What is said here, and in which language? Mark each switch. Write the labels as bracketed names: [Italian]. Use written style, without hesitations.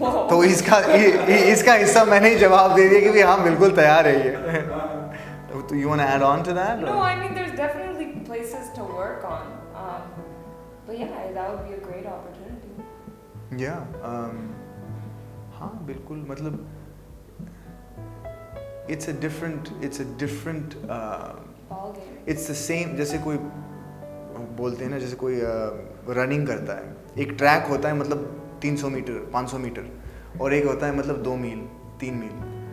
[Hindi] तो इसका हिस्सा मैंने ही जवाब दे दिया कि भी हाँ बिल्कुल तैयार है ये. [English] तो you want to add on to that? No, I mean there's definitely places to work on. But yeah, that would be a great opportunity. [Hindi] हाँ बिल्कुल, मतलब [English] it's a different Ball game. it's the same. [Hindi] जैसे कोई बोलते हैं ना, जैसे कोई रनिंग करता है, एक ट्रैक होता है मतलब 300 मीटर 500 मीटर, और एक होता है मतलब 2 मील 3 मील.